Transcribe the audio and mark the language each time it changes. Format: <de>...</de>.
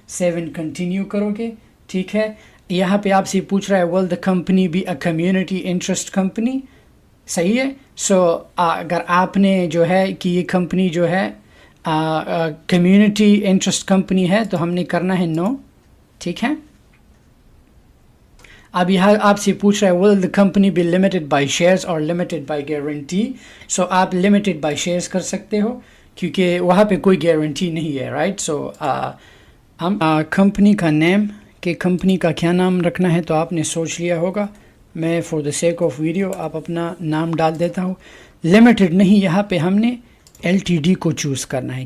<ur>7 continue کرو گے. ٹھیک ہے, یہاں پہ آپ سے پوچھ رہا ہے</ur> <en>will the company be a community interest company.</en> <ur>صحیح ہے. سو اگر آپ نے جو ہے کہ یہ کمپنی جو ہے کمیونٹی انٹرسٹ کمپنی ہے تو ہم نے کرنا ہے نو. ٹھیک ہے, اب یہاں آپ سے پوچھ رہا ہے</ur> <en>will the company be limited by shares or limited by guarantee.</en> <ur>سو آپ</ur> <en>limited by shares</en> <ur>کر سکتے ہو کیونکہ وہاں پہ کوئی گارنٹی نہیں ہے. رائٹ. سو ہم کمپنی کا نیم کہ کمپنی کا کیا نام رکھنا ہے تو آپ نے سوچ لیا ہوگا. میں</ur> <en>for the sake of video</en> <ur>آپ اپنا نام ڈال دیتا ہوں. لمیٹڈ نہیں, یہاں پہ ہم نے ایل ٹی ڈی کو چوز کرنا ہے.</ur>